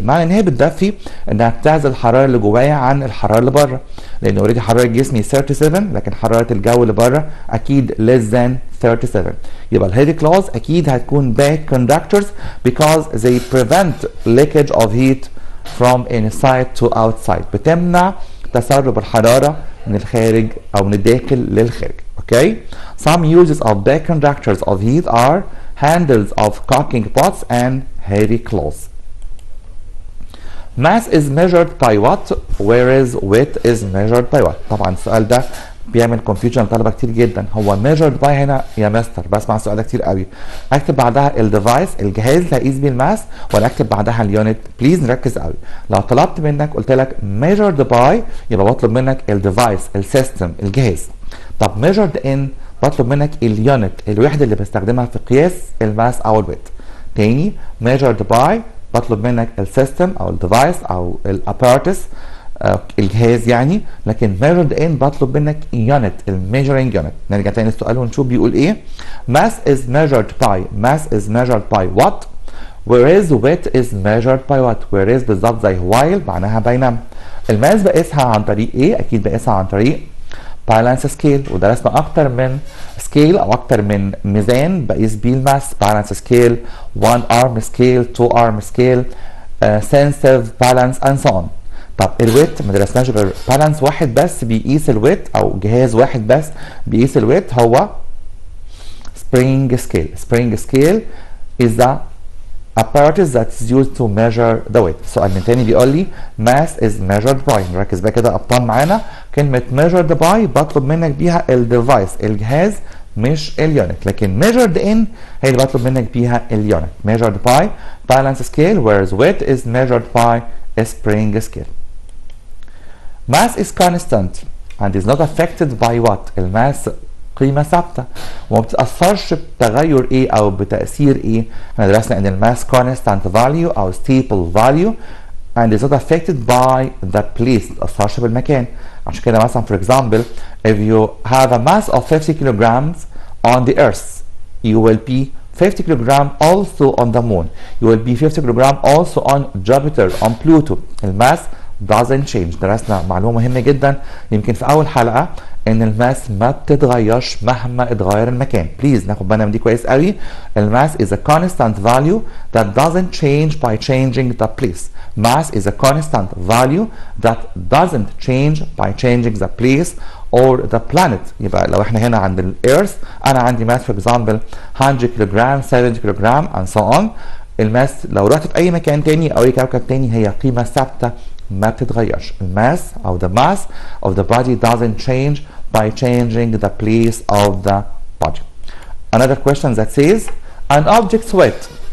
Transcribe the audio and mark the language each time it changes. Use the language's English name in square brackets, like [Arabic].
[Arabic] معنى ان هي بتدفي انها بتعزل الحراره اللي جوايا عن الحراره اللي بره، لان اوريدي حراره جسمي 37 لكن حراره الجو اللي بره اكيد [English] less than 37. [Arabic] يبقى الهيفي كلوز اكيد هتكون باك كوندكتورز [English] because they prevent leakage of heat from inside to outside، [Arabic] بتمنع تسرب الحراره من الخارج او من الداخل للخارج. [English] Okay. Some uses of back conductors of heat are handles of cooking pots and heavy cloths. Mass is measured by what whereas weight is measured by what. [Arabic] طبعا السؤال ده بيعمل [English] confusion [Arabic] لطلبه كتير جدا. هو measured by هنا يا مستر بسمع السؤال ده كتير قوي، اكتب بعدها الديفايس الجهاز اللي هقيس بيه الماس ولا اكتب بعدها اليونت؟ بليز نركز قوي. لو طلبت منك قلت لك measured by يبقى بطلب منك الديفايس السيستم الجهاز. طب measured in بطلب منك اليونت الوحده اللي بستخدمها في قياس الماس او الويت. تاني measured by بطلب منك السيستم او الديفايس او الاباراتس الجهاز يعني، لكن measured in بطلب منك يونت الميجرنج يونت. نرجع تاني للسؤال ونشوف بيقول ايه. [English] mass is measured by what whereas weight is measured by what. [Arabic] whereas بالظبط زي while معناها بينما. الماس بقيسها عن طريق ايه؟ اكيد بقيسها عن طريق بالانس سكيل، ودرسنا اكتر من سكيل او اكتر من ميزان بقيس بيه الماس. [English] Balance scale, 1 arm scale، 2 arm scale، sensitive balance and so on. [Arabic] طب الويت ما درسناش غير بالانس واحد بس بيقيس الويت او جهاز واحد بس بيقيس الويت هو spring scale. [English] spring scale is the apparatus that is used to measure the weight. [Arabic] سؤال من تاني بيقول لي [English] mass is measured by. [Arabic] نركز بقى كده ابطال معانا. كلمة [English] measured by [Arabic] بطلب منك بيها الديفايس الجهاز مش اليونت، لكن [English] measured in [Arabic] هي اللي بطلب منك بيها اليونت. [English] measured by balance scale whereas weight is measured by a spring scale. mass is constant and is not affected by what. [Arabic] الماس قيمة ثابتة وما بتتأثرش بتغير ايه او بتأثير ايه. احنا درسنا ان الماس [English] constant value او stable value and is not affected by the place. [Arabic] ما بتتأثرش بالمكان. عشان كده مثلا [English] for example if you have a mass of 50 kilograms on the earth you will be 50 kilogram also on the moon. You will be 50 kilogram also on Jupiter on Pluto. الماس doesn't change. [Arabic] درسنا معلومة مهمة جدا يمكن في أول حلقة إن الماس ما بتتغيرش مهما اتغير المكان. بليز ناخد بالنا من دي كويس قوي. [English] الماس is a constant value that doesn't change by changing the place. Mass is a constant value that doesn't change by changing the place or the planet. [Arabic] يبقى لو احنا هنا عند الإيرث أنا عندي ماس [English] for example [Arabic] 100 كيلوغرام 70 كيلوغرام [English] and so on. [Arabic] الماس لو رحت في أي مكان تاني أو أي كوكب تاني هي قيمة ثابتة ما بتتغيرش. الماس او [English] the mass of the body doesn't change by changing the place of the body. Another question that says an object's weight.